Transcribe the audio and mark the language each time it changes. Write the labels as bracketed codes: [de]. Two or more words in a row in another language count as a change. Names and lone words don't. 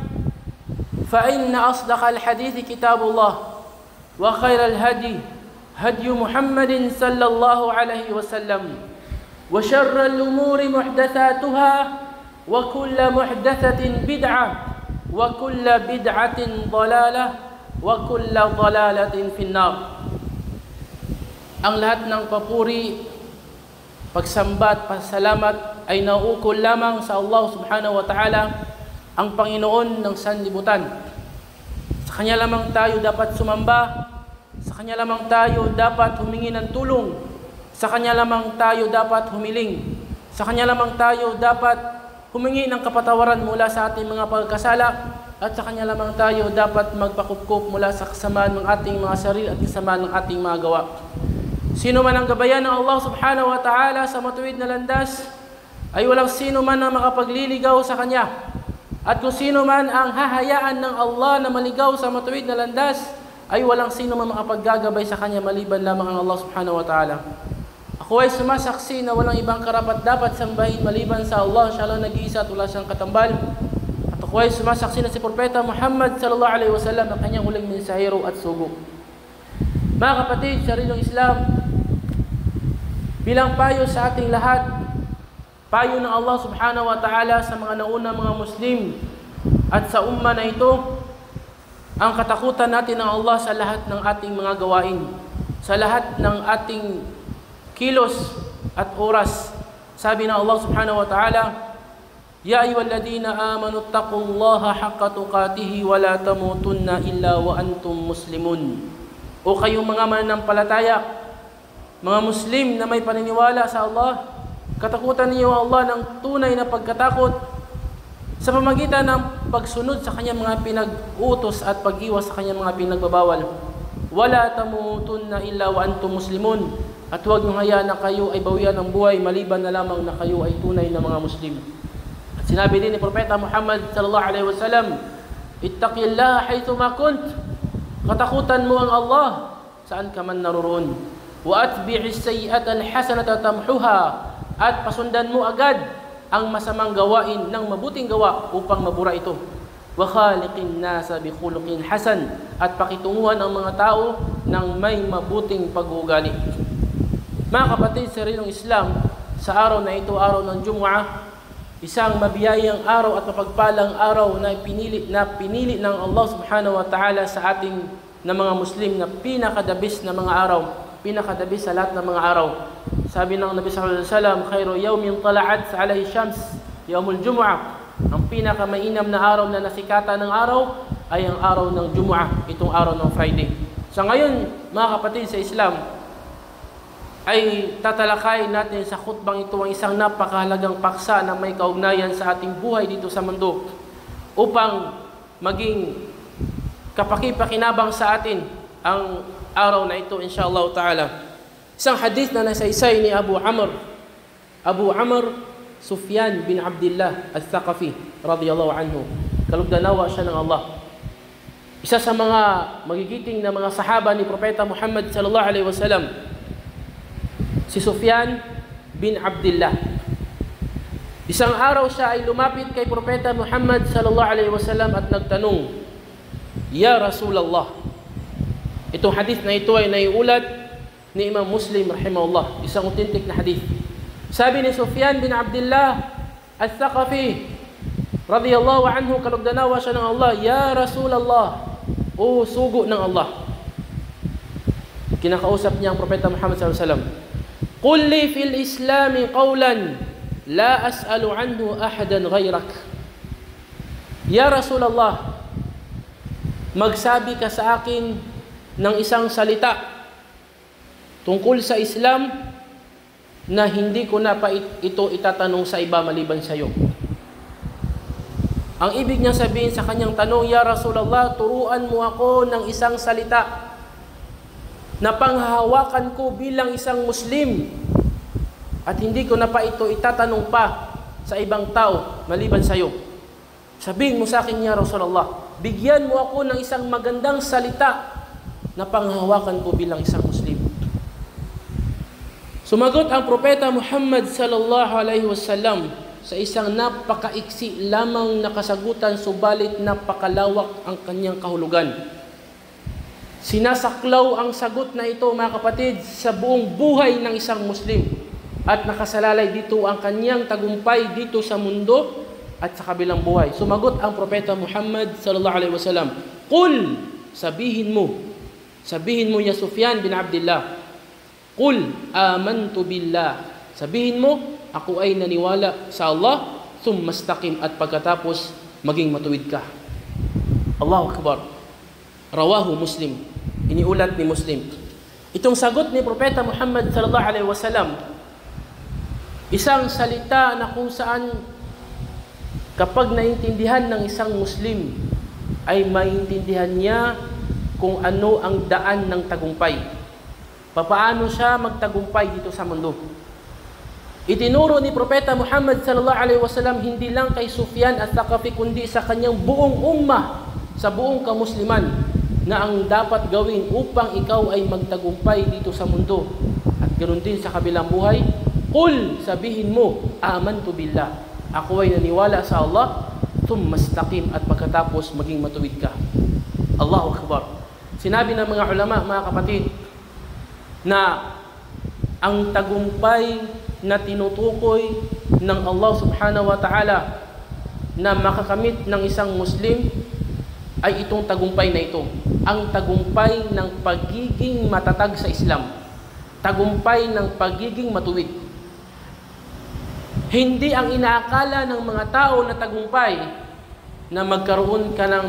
[ar] فإن أصدق الحديث كتاب الله وخير الهدي هدي محمد صلى الله عليه وسلم وشر الأمور محدثاتها وكل محدثة بدعة وكل بدعة ضلالة وكل ضلالة في النار. [tl] Ang lahat ng papuri, pagsamba at pasalamat ay nauukol lamang sa Allah [ar] سبحانه وتعالى, [tl] ang Panginoon ng sanlibutan. Sa Kanya lamang tayo dapat sumamba, sa Kanya lamang tayo dapat humingi ng tulong, sa Kanya lamang tayo dapat humiling, sa Kanya lamang tayo dapat humingi ng kapatawaran mula sa ating mga pagkasala, at sa Kanya lamang tayo dapat magpakupkup mula sa kasamaan ng ating mga sarili at kasamaan ng ating mga gawa. Sino man ang gabayan ng Allah [ar] سبحانه وتعالى [tl] sa matuwid na landas, ay walang sino man na makapagliligaw sa Kanya. At kung sino man ang hahayaan ng Allah na maligaw sa matuwid na landas, ay walang sino man makapaggagabay sa Kanya maliban lamang ang Allah [ar] سبحانه وتعالى. [tl] Ako ay sumasaksi na walang ibang karapat dapat sambahin maliban sa Allah, siya lang nag-iisa at wala siyang katambal. At ako ay sumasaksi na si Propeta Muhammad [ar] صلى الله عليه وسلم [tl] ang kanyang huling mensahero at sugo. Mga kapatid, sa rinong Islam, bilang payo sa ating lahat, payo ng Allah [ar] سبحانه وتعالى [tl] sa mga naunang mga Muslim at sa umma na ito, ang katakutan natin ng Allah sa lahat ng ating mga gawain, sa lahat ng ating kilos at oras. Sabi ng [ar] الله سبحانه وتعالى يا أيها الذين آمنوا اتقوا الله حق تقاته ولا تموتن إلا وأنتم مسلمون. [tl] O kayong mga mananampalataya, mga Muslim na may paniniwala sa Allah, katakutan niyo Allah ng tunay na pagkatakot sa pamagitan ng pagsunod sa kanyang mga pinag-utos at pag-iwas sa kanyang mga pinagbabawal. [ar] ولا تموتن إلا وأنتم مسلمون. [tl] At huwag niyong hayaan na kayo ay bawian ng buhay maliban na lamang na kayo ay tunay na mga Muslim. At sinabi din ni Propeta [ar] Muhammad صلى الله عليه وسلم اتق الله حيث ما كنت. [tl] Katakutan mo ang Allah saan ka man naroon. [ar] وأتبع السيئة الحسنة تمحها. [tl] At pasundan mo agad ang masamang gawain ng mabuting gawa upang mabura ito. [ar] وخالق الناس بخلق حسن. [tl] At pakitunguhan ang mga tao ng may mabuting pag-uugali. Mga kapatid sa rinong Islam, sa araw na ito, araw ng Jumu'ah, isang mabiyayang araw at mapagpalang araw na pinili ng Allah [ar] سبحانه وتعالى [tl] sa ating na mga Muslim na pinakadabis na mga araw, pinakadabis sa lahat ng mga araw. Sabi ng [ar] النبي صلى الله عليه وسلم خير يوم طلعت عليه الشمس يوم الجمعة. [tl] Ang pinakamainam na araw na nasikata ng araw ay ang araw ng Jumu'ah, itong araw ng Friday. Sa ngayon, mga kapatid sa Islam, ay tatalakayin natin sa khutbang ito ang isang napakahalagang paksa na may kaugnayan sa ating buhay dito sa mundo upang maging kapakipakinabang sa atin ang araw na ito, [ar] إن شاء الله تعالى. [tl] Isang hadith na nasaysay ni Abu Amr Sufyan bin Abdullah al-Thaqafi [ar] رضي الله عنه. [tl] Kalugdanawa siya ng Allah. Isa sa mga magigiting na mga sahaba ni Propeta Muhammad [ar] صلى الله عليه وسلم, [tl] si Sufyan bin Abdullah. Isang araw siya ay lumapit kay Propeta Muhammad [ar] صلى الله عليه وسلم [tl] at nagtanong, [ar] "يا رسول الله." [tl] Itong hadith na ito ay naiulat ni Imam Muslim rahimahullah, isang authentic na hadith. Sabi ni Sufyan bin Abdullah al-Thaqafi [ar] رضي الله عنه, [tl] kalugdanawa siya ng Allah, [ar] "يا رسول الله," [tl] o sugo ng Allah. Kinakausap niya ang Propeta Muhammad [ar] صلى الله عليه وسلم. "قل لي في الإسلام قولا لا أسأل عنه أحدا غيرك." يا رسول الله, [tl] magsabi ka sa akin ng isang salita tungkol sa Islam na hindi ko na pa ito itatanong sa iba maliban sa iyo. Ang ibig niya sabihin sa kanyang tanong, [ar] "يا رسول الله, [tl] turuan mo ako ng isang salita na panghahawakan ko bilang isang Muslim at hindi ko na pa ito itatanong pa sa ibang tao maliban sa iyo. Sabihin mo sa akin, [ar] يا رسول الله, [tl] bigyan mo ako ng isang magandang salita na panghahawakan ko bilang isang Muslim." Sumagot ang Propeta Muhammad [ar] صلى الله عليه وسلم [tl] sa isang napakaiksi lamang na kasagutan, subalit napakalawak ang kanyang kahulugan. Sinasaklaw ang sagot na ito, mga kapatid, sa buong buhay ng isang Muslim at nakasalalay dito ang kanyang tagumpay dito sa mundo at sa kabilang buhay. Sumagot ang Propeta [ar] Muhammad صلى الله عليه وسلم, "Qul," [tl] sabihin mo [ar] ya Sufyan bin Abdullah, "قل آمنت بالله," [tl] sabihin mo, ako ay naniwala sa Allah, [ar] ثم استقم, [tl] at pagkatapos maging matuwid ka. [ar] الله أكبر رواه مسلم. [tl] Iniulat ni Muslim. Itong sagot ni Propeta Muhammad [ar] صلى الله عليه وسلم, [tl] isang salita na kung saan kapag naintindihan ng isang Muslim ay maintindihan niya kung ano ang daan ng tagumpay. Papaano siya magtagumpay dito sa mundo. Itinuro ni Propeta Muhammad [ar] صلى الله عليه وسلم [tl] hindi lang kay Sufyan al-Thaqafi kundi sa kanyang buong ummah, sa buong kamusliman, na ang dapat gawin upang ikaw ay magtagumpay dito sa mundo at ganoon din sa kabilang buhay. Qul, sabihin mo, [ar] آمنت بالله, [tl] ako ay naniwala sa Allah, [ar] ثم استقم, [tl] at pagkatapos maging matuwid ka. [ar] الله أكبر. [tl] Sinabi ng mga ulama, mga kapatid, na ang tagumpay na tinutukoy ng Allah [ar] سبحانه وتعالى [tl] na makakamit ng isang Muslim ay itong tagumpay na ito. Ang tagumpay ng pagiging matatag sa Islam. Tagumpay ng pagiging matuwid. Hindi ang inaakala ng mga tao na tagumpay na magkaroon ka ng